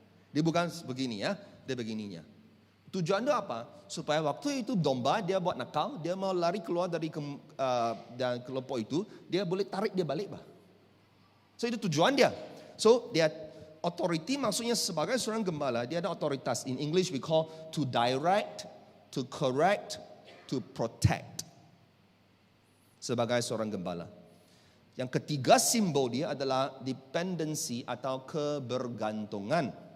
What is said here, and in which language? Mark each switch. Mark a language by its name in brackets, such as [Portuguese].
[Malay] Dia bukan begini ya, dia begininya. Tujuan dia apa? Supaya waktu itu domba dia buat nakal, dia mau lari keluar dari dan kelompok itu, dia boleh tarik dia balik, bah. So itu tujuan dia. So dia authority maksudnya sebagai seorang gembala, dia ada otoritas. [English] In English we call to direct, to correct, to protect. [Malay] Sebagai seorang gembala. Yang ketiga simbol dia adalah dependency atau kebergantungan.